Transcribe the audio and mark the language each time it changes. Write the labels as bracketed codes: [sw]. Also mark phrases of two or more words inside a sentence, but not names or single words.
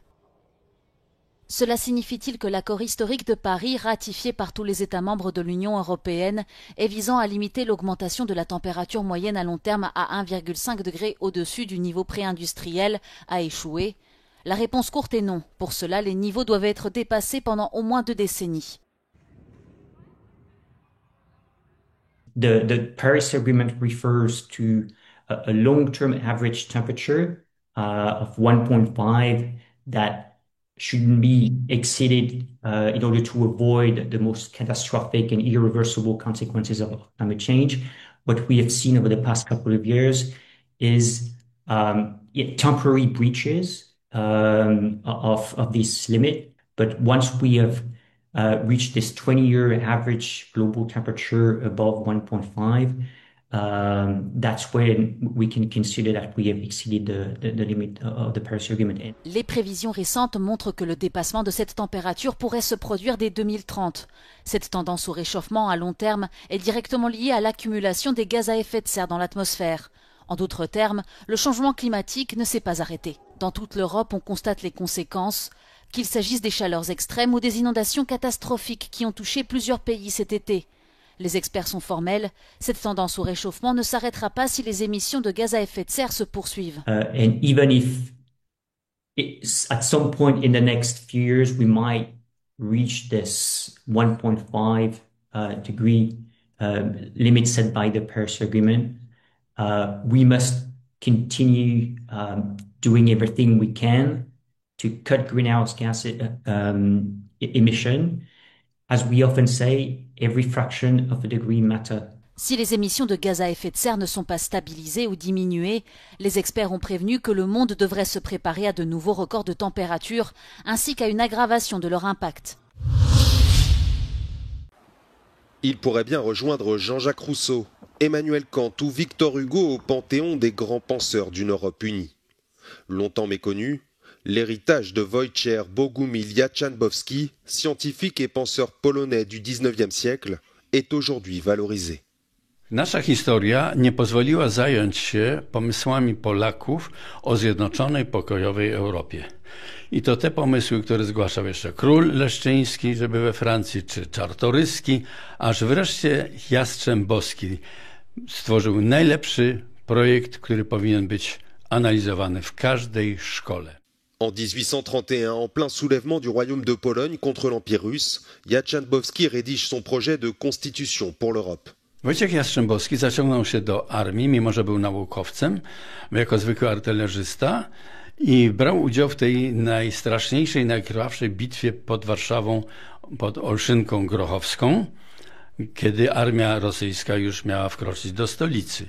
[fr] Cela signifie-t-il que l'accord historique de Paris, ratifié par tous les États membres de l'Union européenne et visant à limiter l'augmentation de la température moyenne à long terme à 1,5 degré au-dessus du niveau pré-industriel, a échoué? La réponse courte est non. Pour cela, les niveaux doivent être dépassés pendant au moins 2 décennies. [en] The Paris Agreement refers to a long-term average temperature of 1.5 that shouldn't be exceeded in order to avoid the most catastrophic and irreversible consequences of climate change. What we have seen over the past couple of years is temporary breaches of this limit. But once we have reached this 20-year average global temperature above 1.5, that's when we can consider that we have exceeded the limit of the Paris Agreement. [fr] Les prévisions récentes montrent que le dépassement de cette température pourrait se produire dès 2030. Cette tendance au réchauffement à long terme est directement liée à l'accumulation des gaz à effet de serre dans l'atmosphère. En d'autres termes, le changement climatique ne s'est pas arrêté. Dans toute l'Europe, on constate les conséquences, qu'il s'agisse des chaleurs extrêmes ou des inondations catastrophiques qui ont touché plusieurs pays cet été. Les experts sont formels, cette tendance au réchauffement ne s'arrêtera pas si les émissions de gaz à effet de serre se poursuivent. [en] And even if at some point in the next few years we might reach this 1.5 degree limit set by the Paris Agreement, we must continue doing everything we can to cut greenhouse gas emission. As we often say, every fraction of a degree matters. [fr] Si les émissions de gaz à effet de serre ne sont pas stabilisées ou diminuées, les experts ont prévenu que le monde devrait se préparer à de nouveaux records de température ainsi qu'à une aggravation de leur impact. Il pourrait bien rejoindre Jean-Jacques Rousseau, Emmanuel Kant ou Victor Hugo au panthéon des grands penseurs d'une Europe unie. Longtemps méconnus, L'héritage de Wojciech Bogumil Jaczanbowski, scientifique et penseur polonais du XIXe siècle, est aujourd'hui valorisé. [pl] Nasza historia nie pozwoliła zająć się pomysłami Polaków o zjednoczonej, pokojowej Europie. I to te pomysły, które zgłaszał jeszcze król Leszczyński, żeby we Francji, czy Czartoryski, aż wreszcie Jastrzębowski stworzył najlepszy projekt, który powinien być analysowany w każdej szkole. [fr] En 1831, en plein soulèvement du royaume de Pologne contre l'Empire russe, Jaczanbowski rédige son projet de constitution pour l'Europe. [pl] Wojciech Jastrzębowski zaciągnął się do armii, mimo że był naukowcem, jako zwykły artylerzysta i brał udział w tej najstraszniejszej, najkrwawszej bitwie pod Warszawą, pod Olszynką Grochowską, kiedy armia rosyjska już miała wkroczyć do stolicy.